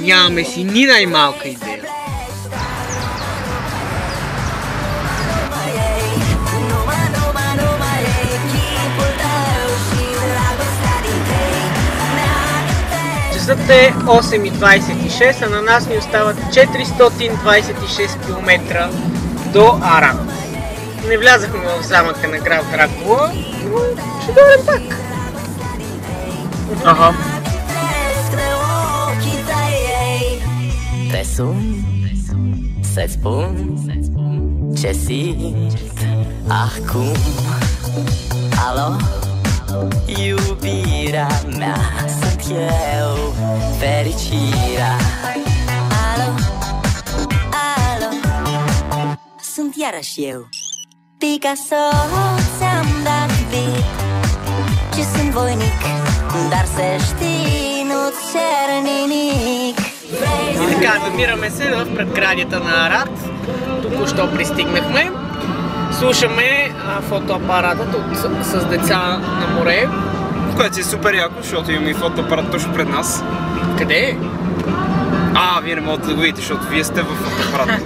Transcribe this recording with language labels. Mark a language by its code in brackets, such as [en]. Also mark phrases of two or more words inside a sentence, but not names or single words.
[bg] Нямаме си ни най-малка идея. Часът е 8:26, а на нас ни остават 426 км до Аран. Не влязахме в замъка на град Дракула, но ще дойдем пак. Aha. [ro] Te sun să-ți spun ce simt acum. Alo, iubirea mea, sunt eu, fericirea. Alo, alo, sunt iarăși eu. Picasso ți-am dat beat și sunt voinic, dar să știi, nu-ți cer nimic. [bg] И така, намираме се в предградията на Арад. Току-що пристигнахме. Слушаме фотоапаратът с деца на море. Което си е супер яко, защото имаме и фотоапарат точно пред нас. Къде е? Вие не можете да го видите, защото вие сте в фотоапарата.